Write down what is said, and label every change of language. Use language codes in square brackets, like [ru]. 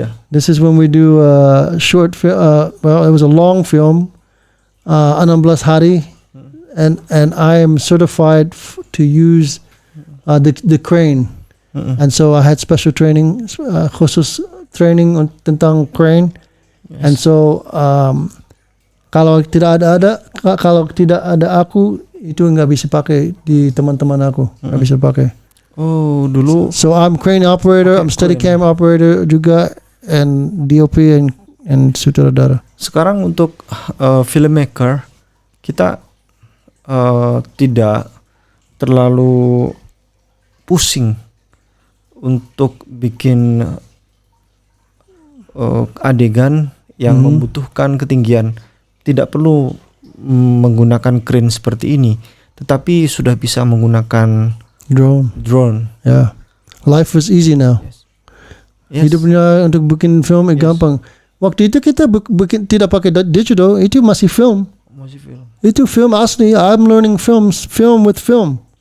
[en] This is when we do short film. Well, it was a long film, 16 hari, and I am certified to use the crane, and so I had special training, [id] khusus training tentang crane, [en] yes. And so [id] kalau tidak ada aku, itu nggak bisa pakai di teman-teman aku, nggak bisa pakai. Oh, dulu. [en] So I'm crane operator, I'm Steadicam operator juga, and DOP and sutradara. [id] Sekarang untuk filmmaker, kita tidak terlalu pusing untuk bikin adegan yang membutuhkan ketinggian. Tidak perlu menggunakan crane seperti ini, tetapi sudah bisa menggunakan drone. [en] Yeah. Life is easy now. Yes. [id] Hidupnya untuk bikin film gampang. Waktu itu kita tidak pakai digital, itu masih film. Itu film asli. [en] I'm learning film with film.